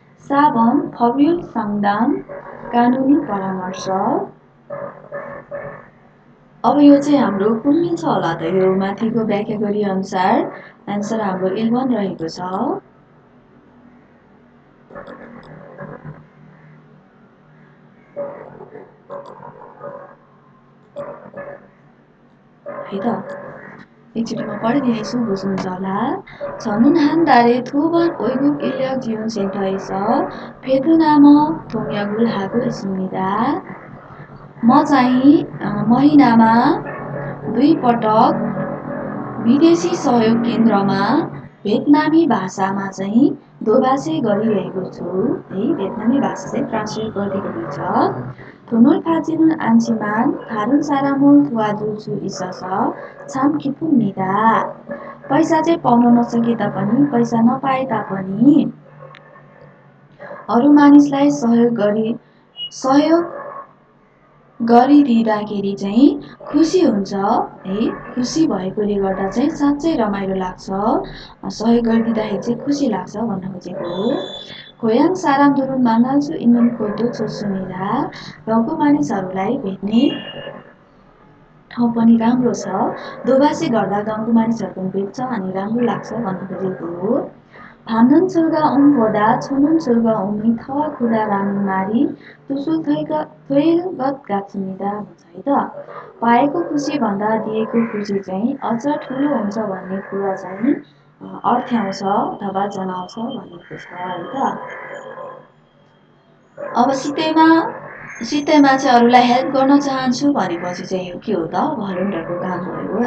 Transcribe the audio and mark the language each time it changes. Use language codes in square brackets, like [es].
[ko] 4번 법률 상담 [ne] कानुनी परामर्श. अब यो चाहिँ हाम्रो कुन मिल्छ होला त. यो माथिको व्याख्या गरी अनुसार आन्सर हाम्रो 11 रहेको छ है त. एकचोटि म पढिदिनेछु, बुझ्नुहुन्छ होला. [ko] 저는 한 달에 2번 외국 인력 지원 센터에서 베트남 통역을 하고 있습니다. [ne] म चाहिँ महिनामा 2 पटक विदेशी सहयोग केन्द्रमा भियतनामी भाषामा चाहिँ दोभाषी गरिरहेको छु है. भियतनामी भाषा चाहिँ ट्रान्सलेट गरिदिएको हुन्छ. [ko] 돈을 받지는 않지만 다른 사람을 도와줄 수 있어서 참 기쁩니다. [ne] पैसा चाहिँ पाउन नसके तापनि, पैसा नपाए तापनि अरू मानिसलाई सहयोग गरिदिँदाखेरि चाहिँ खुसी हुन्छ है. खुसी भएकोले गर्दा चाहिँ साँच्चै रमाइलो लाग्छ. सहयोग गरिदिँदाखेरि चाहिँ खुसी लाग्छ भन्न खोजेको हो. [ko] 고향 사람들은 만날 수 있는 곳도 좋습니다. [ne] गाउँको मानिसहरूलाई भेट्ने ठाउँ पनि राम्रो छ. दोभाषी गर्दा गाउँको मानिसहरू पनि भेट्छ अनि राम्रो लाग्छ भन्न खोजेको हो. [ko] 받는 즐거움보다 주는 즐거움이 더 크다라는 말이 뜻을 될 것 같습니다 [ne] भन्छ है त. पाएको खुसी भन्दा दिएको खुसी चाहिँ अझ ठुलो हुन्छ भन्ने कुरा चाहिँ अर्थ्याउँछ अथवा जनाउँछ भनेको छ है त. अब सित्तैमा चाहिँ अरूलाई हेल्प गर्न चाहन्छु भनेपछि चाहिँ यो के हो त, भलुन्टरको काम भयो.